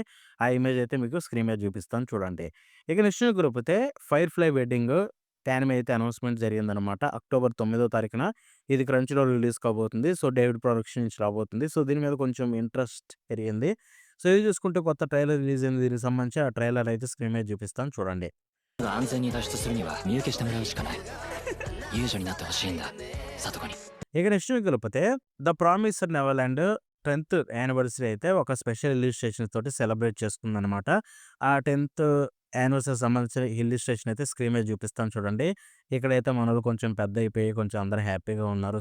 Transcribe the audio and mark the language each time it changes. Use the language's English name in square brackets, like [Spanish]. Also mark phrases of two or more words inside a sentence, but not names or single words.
[Telugu] ఆ ఇమేజ్ అయితే మీకు స్క్రీన్ మీద చూపిస్తాను చూడండి. ఇక నెక్స్ట్ వెళ్ళిపోతే 'ఫైర్ ఫ్లై వెడ్డింగ్' యానిమే అయితే అనౌన్స్‌మెంట్ జరిగిందనమాట. అక్టోబర్ 9వ తారీఖున ఇది క్రంచీరోల్ రిలీజ్ కాబోతుంది. సో, డేవిడ్ ప్రొడక్షన్ నుంచి రాబోతుంది. సో, దీని మీద కొంచెం ఇంట్రెస్ట్ పెరిగింది. సో, ఇది చూసుకుంటే కొత్త [English] trailer release [Telugu] అయింది. దీనికి సంబంధించి ఆ ట్రైలర్ అయితే స్క్రీన్ మీద చూపిస్తాను చూడండి. [Japanese] が安全に脱出するには身請けしてもらうしかない。遊女になってほしいんだ、サトコに。 [Telugu] ఇక నెక్స్ట్ వెళ్ళిపోతే 'ద ప్రామిసర్ నెవర్‌లాండ్' 10థ్ యానివర్సరీ అయితే ఒక [English] special illustrations [Telugu] తోటి సెలబ్రేట్ చేసుకుందనమాట. ఆ 10థ్ యానివర్సరీకి సంబంధించిన ఇల్లుస్ట్రేషన్ అయితే స్క్రీన్ మీద చూపిస్తాను చూడండి. ఇక్కడైతే మనోళ్ళు కొంచెం పెద్దయిపోయి కొంచెం అందరూ హ్యాపీగా ఉన్నారు.